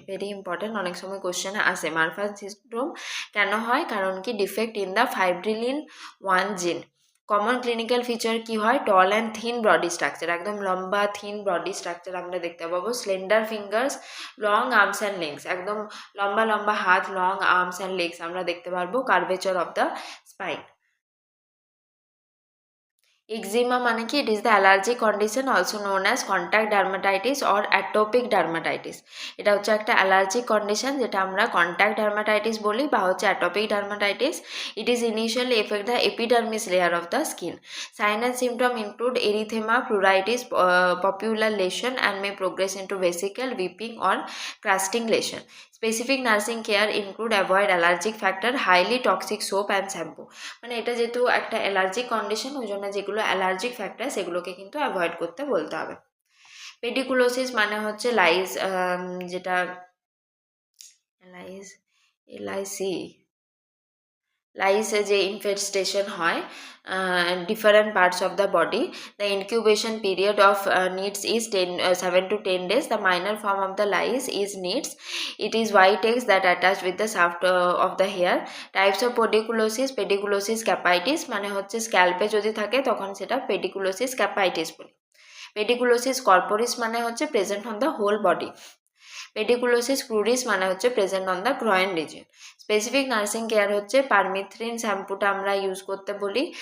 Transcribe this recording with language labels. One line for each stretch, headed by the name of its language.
Bangla: Very important, অনেক সময় কোশ্চেনে আসে মারফান সিন্ড্রোম কেন হয়, কারণ কি
English: Defect in the fibrillin 1 gene. Common clinical feature কি হয়, tall and thin body structure, একদম লম্বা thin body structure
Bangla: আমরা দেখতে পাবো।
English: slender fingers, long arms and legs,
Bangla: একদম লম্বা লম্বা হাত,
English: Long arms and legs আমরা দেখতে পারবো। Curvature of the spine. Eczema মানে কি, it is the allergic condition also known as contact dermatitis or atopic dermatitis.
Bangla: এটা হচ্ছে একটা অ্যালার্জিক কন্ডিশন যেটা আমরা কন্ট্যাক্ট ডার্মাটাইটিস বলি বা হচ্ছে atopic dermatitis.
English: It is initially effect the epidermis layer of the skin. Sign and symptom include erythema, pruritus, papular lesion and may progress into vesicle, weeping or crusting lesion. Specific nursing care include avoid allergic factor, highly toxic soap and shampoo.
Bangla: মানে এটা যেহেতু একটা allergic condition, ওই জন্য যেগুলো allergic factor সেগুলোকে কিন্তু avoid করতে বলতে হবে। পেডিকুলোসিস মানে হচ্ছে লাইস, যেটা লাইস এলআইসি লাইসে যে ইনফেস্টেশন হয়
English: different parts of the body. The incubation period of needs is 7 to 10 days. The minor form of the lice is needs. It is white eggs that attach with the shaft of the hair. Types of pediculosis,
Bangla: pediculosis capitis মানে হচ্ছে স্ক্যাল্পে যদি থাকে তখন সেটা pediculosis capitis বলি।
English: pediculosis corporis মানে হচ্ছে present on the whole body. Pediculosis cruris মানে হচ্ছে present on the groin region.
Bangla: Specific nursing care হচ্ছে পারমিথ্রিন শ্যাম্পুটা আমরা ইউজ করতে বলি।